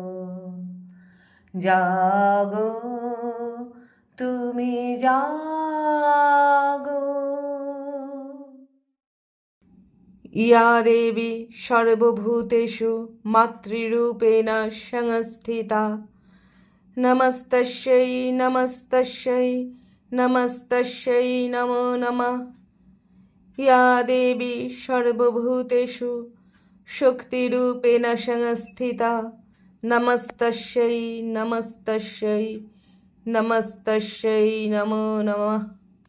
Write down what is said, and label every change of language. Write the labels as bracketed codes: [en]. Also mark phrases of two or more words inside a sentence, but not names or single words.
[bn] জাগো তুমি জাগো। [sa] ইয়া দেবী সর্বভূতেষু মাতৃরূপেণ সংস্থিতা। নমস্তস্যৈ নমস্তস্যৈ নমস্তস্যৈ নমো নমঃ। ইয়া দেবী সর্বভূতেষু শক্তিরূপেণ সংস্থিতা। নমস্তস্যৈ নমস্তস্যৈ নমস্তস্যৈ নমো নমঃ।